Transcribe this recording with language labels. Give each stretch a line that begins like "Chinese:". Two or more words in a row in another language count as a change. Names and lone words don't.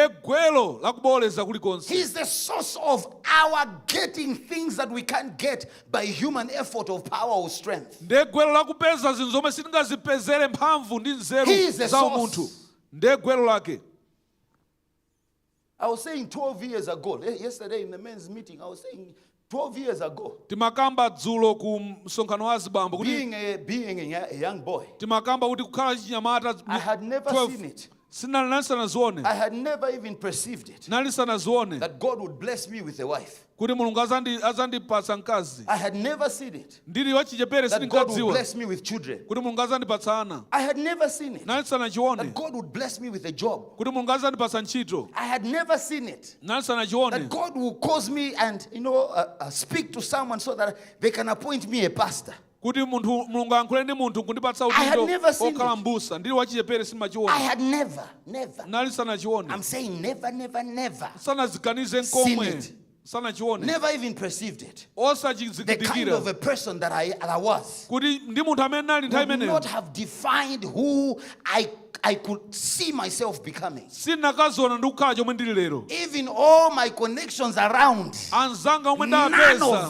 English: He's the source of our getting things that we can't get by human effort of power or strength. He is the source. I was saying 12 years ago, yesterday in the men's meeting, I was saying 12 years ago,
Nyanja: timakamba dzulo ku msonkhano wa azibambo kuti
English: being a young boy,
Nyanja: timakamba kuti kukhala chinyamata
English: I had never seen it. I had never even perceived it. That That God would bless me with a wife.
Nyanja: kuti mulungu azandipatsa mkazi.
English: I had never seen it.
Nyanja: Ndili wachichepere
English: That God would bless me with children.
Nyanja: kuti mulungu azandipatsa ana.
English: I had never seen it. That God would bless me with a job.
Nyanja: kuti mulungu azandipatsa ntchito.
English: I had never seen it. That God will cause me and speak to someone so that they can appoint me a pastor.
Nyanja: kuti mulungu ankhule ndi munthu kundipatsa udindo okhala mbusa. Ndili wachichepere simachiona.
English: I had never. I'm saying never.
Nyanja: Sanaziganize nkomwe.
English: Never even perceived it. The kind of a person that I was would not have defined who I could see myself becoming. Even all my connections around, none of